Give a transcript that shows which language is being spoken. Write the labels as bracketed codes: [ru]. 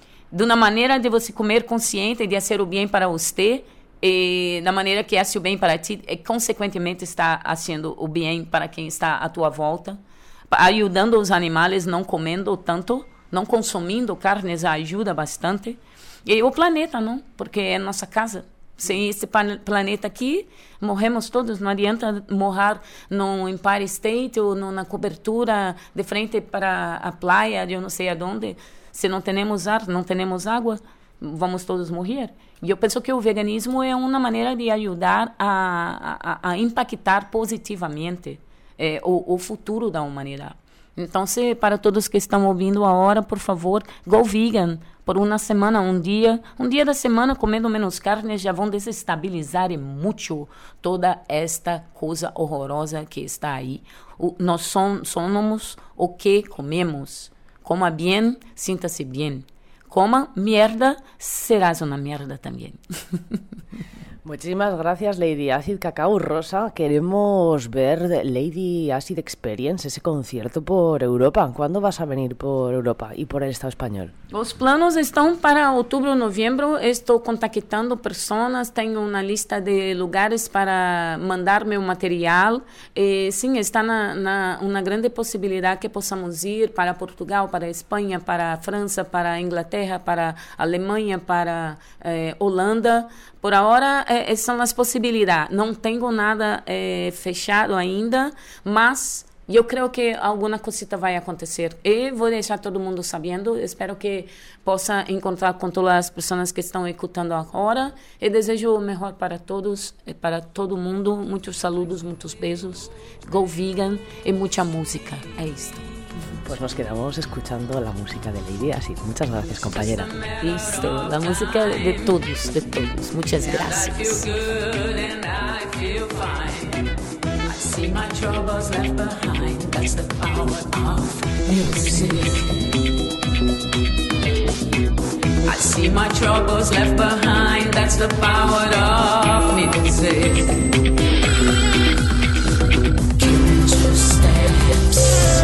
[es] De una manera [pt] de você comer [es] consciente, de hacer el bien para usted, de manera que hace el bien para ti, consecuentemente está haciendo el bien para quien está a tu volta, ayudando a los animales, no comiendo tanto, no consumiendo carnes, ayuda bastante. [pt] E o planeta, não? Porque é nossa casa. Sem esse planeta aqui, morremos todos. Não adianta morrer no Empire State ou na cobertura de frente para a praia, de eu não sei aonde. Se não temos ar, não temos água, vamos todos morrer. E eu penso que o veganismo é uma maneira de ajudar a impactar positivamente o futuro da humanidade. Então, se para todos que estão ouvindo agora, por favor, [en] go vegan [pt] por uma semana, um dia da semana comendo menos carne, já vão desestabilizar muito toda esta coisa horrorosa que está aí. Nós somos o que comemos. Coma bem, sinta-se bem. Coma merda, serás uma merda também. [es] Muchísimas gracias, Lady Acid Cacao Rosa. Queremos ver Lady Acid Experience, ese concierto por Europa. ¿Cuándo vas a venir por Europa y por el Estado español? Los planos están para octubre o noviembre. Estoy contactando personas, tengo una lista de lugares para mandarme un material. Sí, está na una grande posibilidad que podamos ir para Portugal, para España, para Francia, para Inglaterra, para Alemania, para Holanda. Por ahora son las posibilidades. No tengo nada [pt] fechado ainda, mas [es] yo creo que alguna cosita va a acontecer. Y voy a dejar todo el mundo sabiendo. Espero que pueda encontrar con todas las personas que están escuchando ahora. Y [pt] desejo [es] lo mejor para todos, para todo el mundo. Muchos saludos, muchos besos. [en] Go vegan [es] y mucha música. Es esto. Pues nos quedamos escuchando la música de Lady Acid. Muchas gracias, compañera. Listo, la música de todos. Muchas gracias. [en] I feel good and I feel fine. I see my troubles left behind. That's the power of music. I see my troubles left behind. That's the power of music. Can't you stay upset?